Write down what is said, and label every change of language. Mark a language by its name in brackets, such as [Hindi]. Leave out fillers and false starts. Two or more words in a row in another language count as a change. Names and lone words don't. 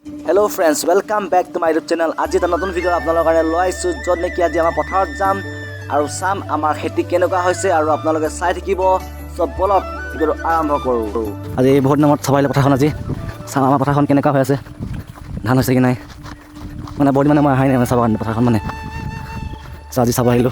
[English] hello friends welcome back to my youtube channel. [Assamese] आज এটা নতুন ভিডিও আপোনালোকৰ কাৰণে লৈ আইছো য'ত নেকি আজি আমাৰ পথাৰত যাম আৰু চাম আমাৰ খেতি কেনেকুৱা হৈছে আৰু আপোনালোকে চাই থাকিব। সব বলক ভিডিও আৰম্ভ কৰো। আজি বহুত নামত সবাইলে পথাৰখন আজি চাম আমাৰ পথাৰখন কেনেকুৱা হৈ আছে, ধান হৈছে কি নাই মানে বহুত মানে মই আহাই নাই চাব কাৰণে পথাৰখন মানে আজি চাব আহিলোঁ।